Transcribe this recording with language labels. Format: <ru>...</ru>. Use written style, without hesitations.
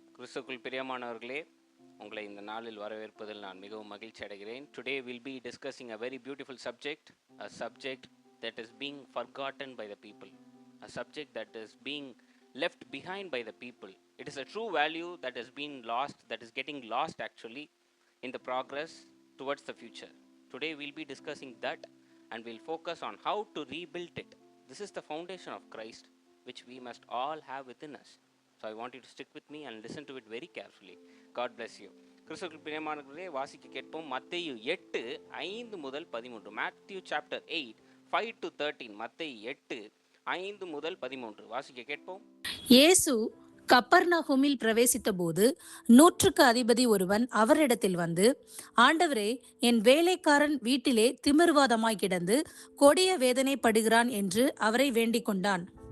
<ta>கிறிஸ்துக்குள் பிரியமானவர்களே, உங்களை இந்த நாளில் வரவேற்பதில் நான் மிகவும் மகிழ்ச்சி அடைகிறேன்.</ta> <en>Today will be discussing a very beautiful subject, a subject that is being forgotten by the people, a subject that is being left behind by the people. It is a true value that has been lost, that is getting lost actually in the progress towards the future. Today we'll be discussing that and we'll focus on how to rebuild it. This is the foundation of Christ which we must all have within us. So I want you to stick with me and listen to it very carefully. God bless you.</en> <ta>கிறிஸ்துவுக்குள் பிரியமானவர்களே, வாசிக்க கேட்போம். மத்தேயு 8:5-13.</ta> <en>Matthew chapter 8, 5-13.</en> <ta>மத்தேயு 8:5-13. வாசிக்க கேட்போம். இயேசு கப்பர்நகூமில் பிரவேசித்தபோது 100க்கு அதிபதி ஒருவன் அவரிடத்தில் வந்து, ஆண்டவரே, என் வேலைக்காரன் வீட்டிலே திமிர்வாதமாய் கிடந்து கொடிய வேதனைப்படுகிறான் என்று அவரை வேண்டிக் கொண்டான்.</ta>